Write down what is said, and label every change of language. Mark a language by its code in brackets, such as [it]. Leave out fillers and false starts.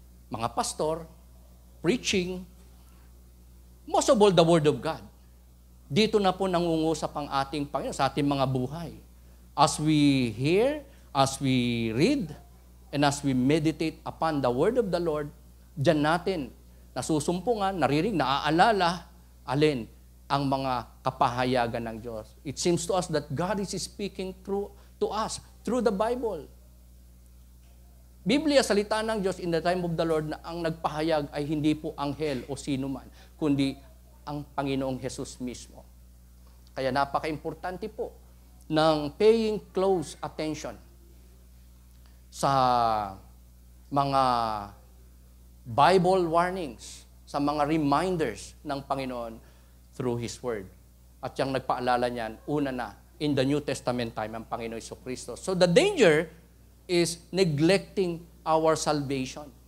[en] Mga pastor, preaching, most of all, the Word of God. [tl] Dito na po nangungusap ang ating Panginoon sa ating mga buhay. [en] As we hear, as we read, and as we meditate upon the Word of the Lord, [tl] diyan natin nasusumpungan, narinig, naaalala, alin ang mga kapahayagan ng Diyos. [en] It seems to us that God is speaking to us through the Bible. [tl] Biblia, salita ng Diyos in the time of the Lord na ang nagpahayag ay hindi po anghel o sino man, kundi ang Panginoong Hesus mismo. Kaya napaka-importante po ng [en] paying close attention [tl] sa mga Bible warnings, sa mga reminders ng Panginoon through His Word. At yung nagpaalala niyan, una na, [en] in the New Testament time, [tl] ang Panginoon Jesucristo. [en] So the danger is neglecting our salvation.